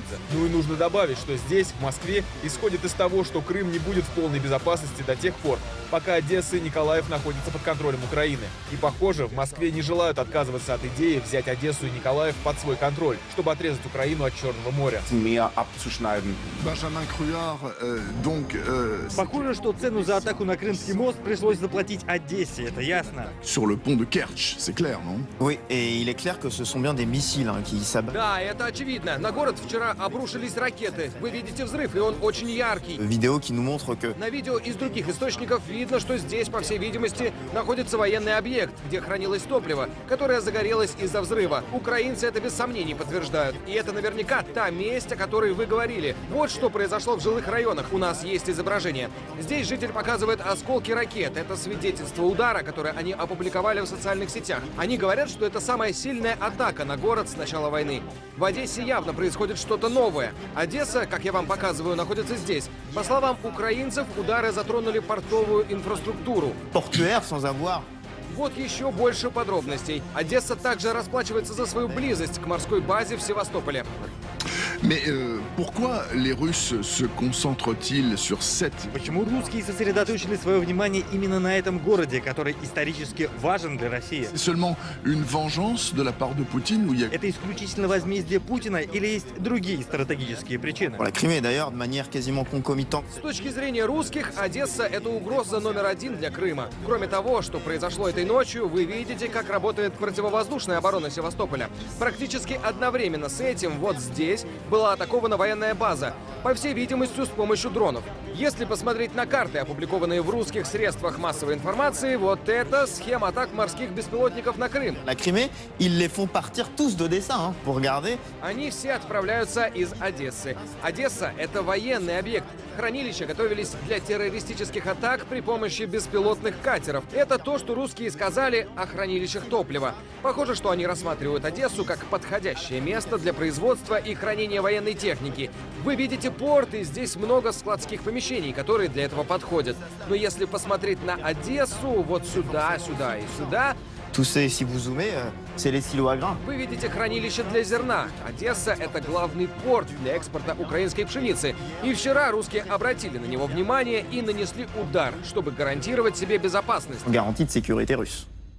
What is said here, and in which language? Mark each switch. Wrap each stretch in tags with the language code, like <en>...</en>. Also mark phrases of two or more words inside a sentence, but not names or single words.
<ru>Ну и нужно добавить, что здесь, в Москве, исходит из того, что Крым не будет в полной безопасности до тех пор, пока Одесса и Николаев находятся под контролем Украины. И, похоже, в Москве не желают отказываться от идеи взять Одессу и Николаев под свой контроль, чтобы отрезать Украину от Черного моря.</ru> <de>Meer abzuschneiden.</de> <ru>Похоже, что цену за атаку на Крымский мост пришлось заплатить Одессе, это ясно.</ru> <fr>Sur le pont de Kerch, c'est clair, non? Oui, et il est clair que ce sont bien des missiles qui s'abattent.</fr> <ru>Да, это очевидно. На город вчера обрушились ракеты. Вы видите взрыв, и он очень яркий.</ru> <fr>Vidéo qui nous montre que...</fr> <ru>На видео из других источников видно, что здесь, по всей видимости, находится военный объект, где хранилось топливо, которое загорелось из-за взрыва. Украинцы это без сомнений подтверждают. И это наверняка та месть, о которой вы говорили. Вот что произошло в жилых районах. У нас есть изображение. Здесь житель показывает осколки ракет. Это свидетельство удара, которое они опубликовали в социальных сетях. Они говорят, что это самая сильная атака на город с начала войны. В Одессе явно происходит что-то новое. Одесса, как я вам показываю, находится здесь. По словам украинцев, удары затронули портовую инфраструктуру.</ru> <fr>Portuaire sans avoir...</fr> <ru>Вот еще больше подробностей. Одесса также расплачивается за свою близость к морской базе в Севастополе.</ru> <fr>Mais pourquoi les Russes se concentrent-ils sur cette...</fr> <ru>Почему русские сосредоточили свое внимание именно на этом городе, который исторически важен для России?</ru> <fr>C'est seulement une vengeance de la part de Poutine ou il y a...</fr> <ru>Это исключительно возмездие Путина или есть другие стратегические причины?</ru> <fr>Pour la Crimée, d'ailleurs, de manière quasiment concomitante.</fr> <ru>С точки зрения русских, Одесса – это угроза номер один для Крыма. Кроме того, что произошло этой ночью, вы видите, как работает противовоздушная оборона Севастополя. Практически одновременно с этим вот здесь была атакована военная база, по всей видимости, с помощью дронов. Если посмотреть на карты, опубликованные в русских средствах массовой информации, вот это схема атак морских беспилотников на Крым.</ru> <fr>La Crimée, ils les font partir tous d'Odessa, pour regarder.</fr> <ru>Они все отправляются из Одессы. Одесса – это военный объект. Хранилища готовились для террористических атак при помощи беспилотных катеров. Это то, что русские сказали о хранилищах топлива. Похоже, что они рассматривают Одессу как подходящее место для производства и хранения военной техники. Вы видите порт, и здесь много складских помещений, которые для этого подходят. Но если посмотреть на Одессу, вот сюда, сюда и сюда,</ru> <fr>Tous ces, si vous zoomez, c'est les silos à grains.</fr> <ru>вы видите хранилище для зерна. Одесса – это главный порт для экспорта украинской пшеницы. И вчера русские обратили на него внимание и нанесли удар, чтобы гарантировать себе безопасность.</ru> <fr>Garantie de sécurité russe.</fr>